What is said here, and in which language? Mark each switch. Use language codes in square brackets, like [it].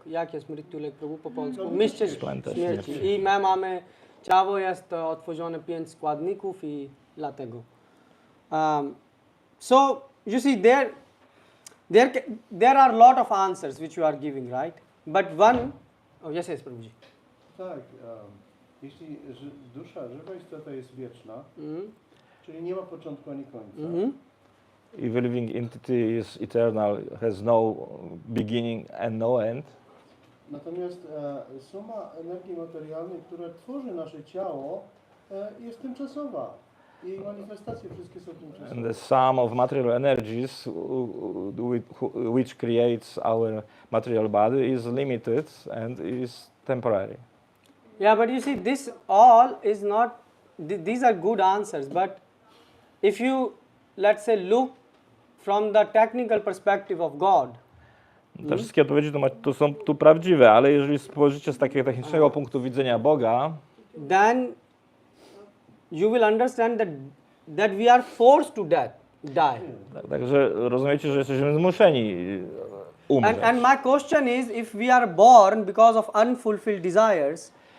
[pl] Jak jest mrityulok, Prabhu, po polsku? Miejsce śmierci. I my mamy, ciało jest otworzone 5 składników i dlatego. [en] So, you see, there are a lot of answers which you are giving, right? But one, yes, Prabhuji. [pl] Tak, jeśli dusza, żywa istota jest wieczna, czyli nie ma początku ani końca. [en] If a living entity is eternal, has no beginning and no end. [pl] Natomiast suma energii materialnej, która tworzy nasze ciało, jest tymczasowa. Jej manifestacje wszystkie są tymczasowe. [en] And the sum of material energies which creates our material body is limited and is temporary. Yeah, but you see, this all is not, these are good answers, but if you, let's say, look from the technical perspective of God. [pl] Te wszystkie odpowiedzi to są tu prawdziwe, ale jeżeli spojrzycie z takiego technicznego punktu widzenia Boga, [en] then you will understand that we are forced to die. [pl] Także rozumiecie, że jesteśmy zmuszeni umrzeć. [en] And my question is, if we are born because of unfulfilled desires,